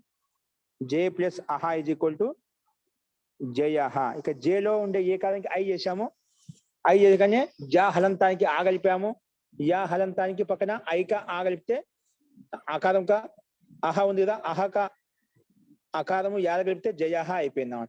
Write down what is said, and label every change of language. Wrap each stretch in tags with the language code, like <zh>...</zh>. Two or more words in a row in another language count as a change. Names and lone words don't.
<en>J plus aha is equal to జయః.</en> <te>ఇక జేలో ఉండే ఏ కాలానికి ఐ చేశాము, ఐ చేయగానే జా హలంతానికి ఆ కలిపాము, యా హలంతానికి పక్కన ఐకా ఆ కలిపితే ఆకారం కా ఆహా ఉంది కదా, ఆహాక ఆకారము యా కలిపితే జయః అయిపోయింది అన్నమాట.</te>